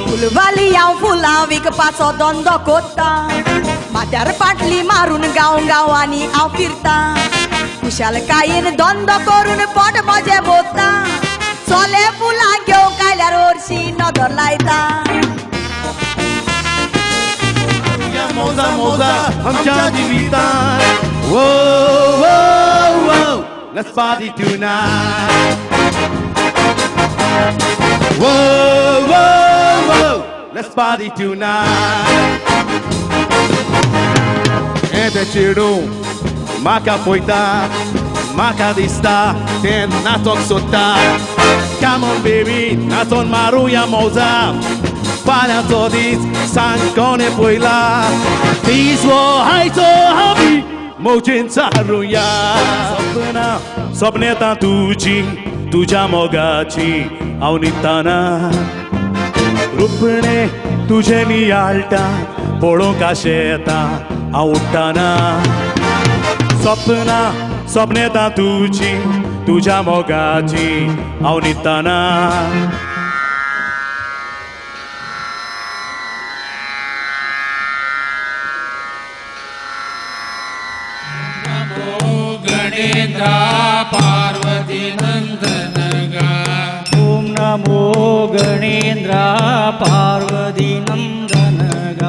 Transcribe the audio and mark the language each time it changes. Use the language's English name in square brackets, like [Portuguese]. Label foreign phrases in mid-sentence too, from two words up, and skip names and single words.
[Konkani] फुलवाली हांव फुलां विकपाचो धंदो कोत्ता माथ्यार पाटली मारून गांव गांवांनी हांव फिरता कुशालकायेन धंदो करून पोट म्हजें भोगता चले फुलां घेवंक आयल्यार हरशीं नदर लायता मोजा मोजा आमच्या जिवितांत वो वो वो [English] let's party tonight [Konkani] वो वो वो [English] let's party tonight [Portuguese] Ete cheiro [Konkani] म्हाका पळयता म्हाका दिसता तें नाचोंक सोदता [English] Come on baby [Konkani] नाचोन मारुया मोजा फाल्यांचो दीस सांग कोणें पळयला दीस वो आयचो आमी मोजेन चारुया सपनां येता तुजी तुज्या मोगाची हांव न्हिदताना रुपणें तुजें नियाळटा पळोवंक आशें येता हांव उठ्ठाना सपनां येता तुजी तुज्या मोगाची हांव न्हिदताना गणेन्द्रा पार्वती नंदन गा ओम नमो गणेन्द्रा पार्वती नंदन गा